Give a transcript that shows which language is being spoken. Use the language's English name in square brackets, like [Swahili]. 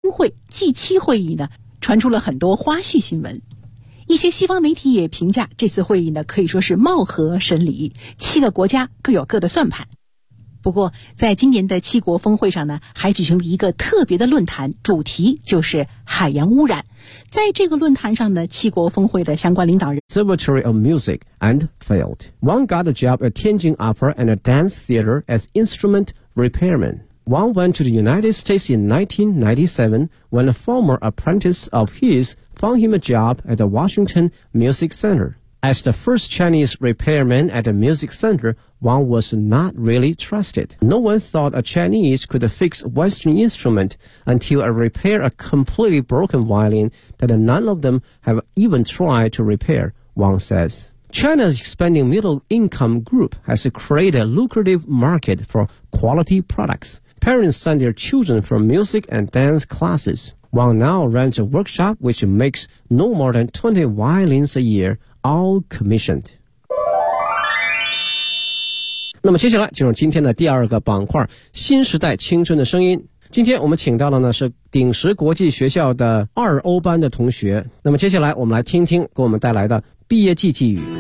[Chinese] 会 G7 会议呢传出了很多花絮新闻，一些西方媒体也评价这次会议呢可以说是貌合神离，七个国家各有各的算盘。不过在今年的七国峰会上呢，还举行了一个特别的论坛，主题就是海洋污染。在这个论坛上呢，七国峰会的相关领导人 [English] Cemetery of Music and Field One got a job at Tianjin Opera and a Dance Theater as Instrument Repairman。 Wang went to the United States in 1997 when a former apprentice of his found him a job at the Washington Music Center. As the first Chinese repairman at the Music Center, Wang was not really trusted. No one thought a Chinese could fix Western instrument until I repaired a completely broken violin that none of them have even tried to repair, Wang says. China's expanding middle-income group has created a lucrative market for quality products. Parents send their children for music and dance classes. Wang now runs a workshop which makes no more than 20 violins a year, all commissioned. [Chinese] 那么接下来进入今天的第二个板块，新时代青春的声音。今天我们请到了呢是鼎石国际学校的二欧班的同学。那么接下来我们来听听给我们带来的毕业季寄语。